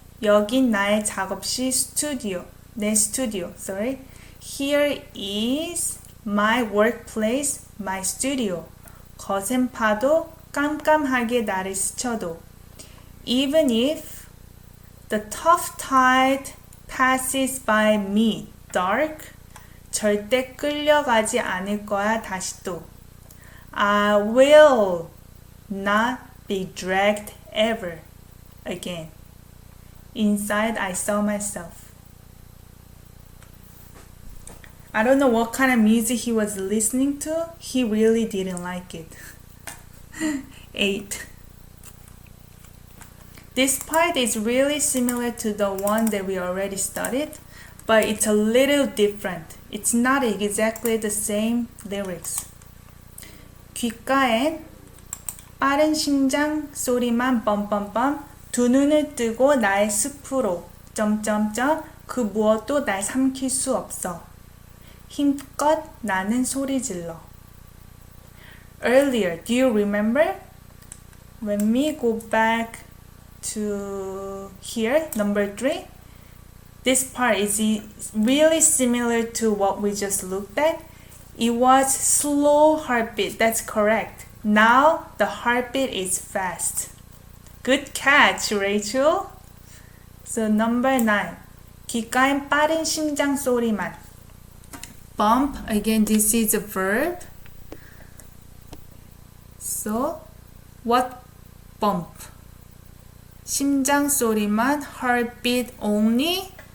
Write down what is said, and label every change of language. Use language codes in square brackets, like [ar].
[ko] 여긴 나의 작업실 스튜디오. 내 스튜디오, sorry. [en] Here is my workplace, my studio. [ko] 거센 파도 깜깜하게 나를 스쳐도. [en] Even if the tough tide passes by me, dark, [ko] 절대 끌려가지 않을 거야, 다시 또. [en] I will not be dragged ever again. Inside, I saw myself. I don't know what kind of music he was listening to. He really didn't like it. 8. This part is really similar to the one that we already studied, but it's a little different. It's not exactly the same lyrics. [ko] 귓가엔 빠른 심장 소리만 뻔뻔뻔 두 눈을 뜨고 나의 숲으로 점점점 그 무엇도 날 삼킬 수 없어. 힘껏 나는 소리 질러. [en] Earlier, do you remember? When we go back to here, number 3, this part is really similar to what we just looked at. It was slow heartbeat, that's correct. Now the heartbeat is fast. Good catch, Rachel. So number 9, [ko] 귓가엔 빠른 심장 소리만. [en] Bump, again this is a verb. So what bump? [ko] 심장 소리만, [en] heartbeat only.